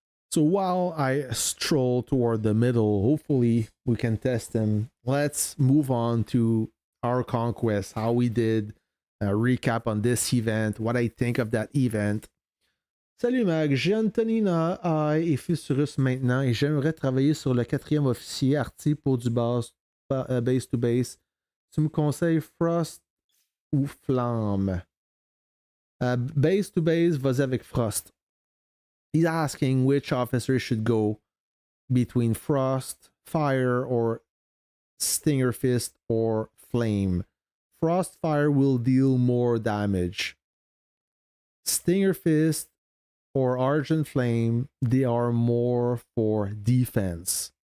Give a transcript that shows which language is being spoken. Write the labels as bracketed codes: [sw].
[en] So while I stroll toward the middle, hopefully we can test them. Let's move on to our conquest, how we did, a recap on this event, what I think of that event. [fr] Salut Mag, j'ai Antonina et fils russe maintenant et j'aimerais travailler sur le 4e officier arty pour du base to base. Tu me conseilles Frost ou Flamme? Base to base, vas-y avec Frost. [en] He's asking which officer should go between Frost, Fire, or Stinger Fist, or Flame. Frost Fire will deal more damage. Stinger Fist or Argent Flame, they are more for defense.